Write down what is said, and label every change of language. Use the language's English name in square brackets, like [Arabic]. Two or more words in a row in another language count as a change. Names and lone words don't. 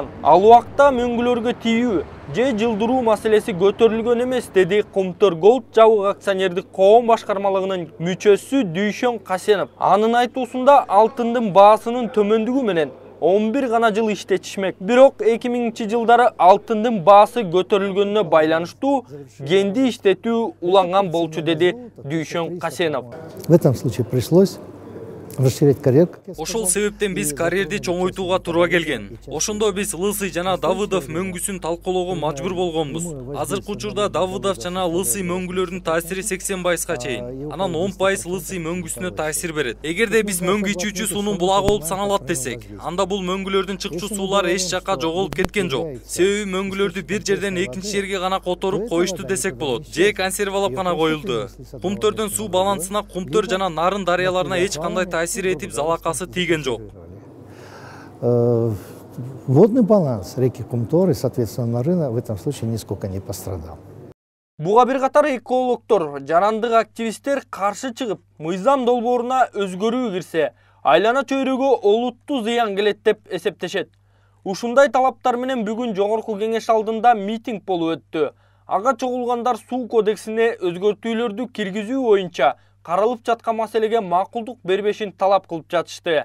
[Kyrgyz] Ал убакта мөңгүлөргө тийүү же жылдыруу маселеси көтөрүлгөн эмес, деди Кумтөр Голд жабык акционердик коом башкармалыгынын мүчөсү Дүйшөн Касенов. Анын айтуусунда алтындын баасынын төмөндүгү менен 11 гана жыл иштетишмек. Бирок 2000-жылдары алтындын баасы көтөрүлгөнүнө байланыштуу кенди иштетүү уланган болчу, деди Дүйшөн Касенов. [Russian] В этом случае пришлось расширять карьер. [Kyrgyz] Ошол себептен биз карьерди чоңойтууга туура келген. Ошондо биз Лысый жана Давыдов мөңгүсүн талкуулоого мажбур болгонбуз. Азыркы учурда Давыдов жана Лысый мөңгүлөрүнүн таасири 80%га чейин. Анан 10% Лысый мөңгүсүнө таасир берет. Эгерде биз мөңгү ичүүчү суунун булагы болуп саналат десек, анда бул мөңгүлөрдүн чыкчу суулар эч жакка жоголуп кеткен жок. Себеби мөңгүлөрдү бир жерден экинчи жерге гана которуп коюшту десек болот. Же консервалап гана коюлду. Кумтөрдүн суу балансына Кумтөр жана Нарын дарыяларына эч кандай таасир этип залакасы тийген жок. [Russian] Водный баланс реки Кумтор и, соответственно, Нарына в этом случае нисколько не пострадал. [Kyrgyz] Буга бир катар экологдор, жарандык активисттер каршы чыгып, мыйзам долбооруна өзгөрүү кирсе, айлана чөйрөгө олуттуу зыян келет деп эсептешет. Ушундай талаптар менен бүгүн Жогорку кеңеш алдында митинг болуп өттү. Ага чогулгандар суу кодексине өзгөртүүлөрдү киргизүү боюнча каралып жаткан маселеге макулдук бербешин талап кылып жатышты.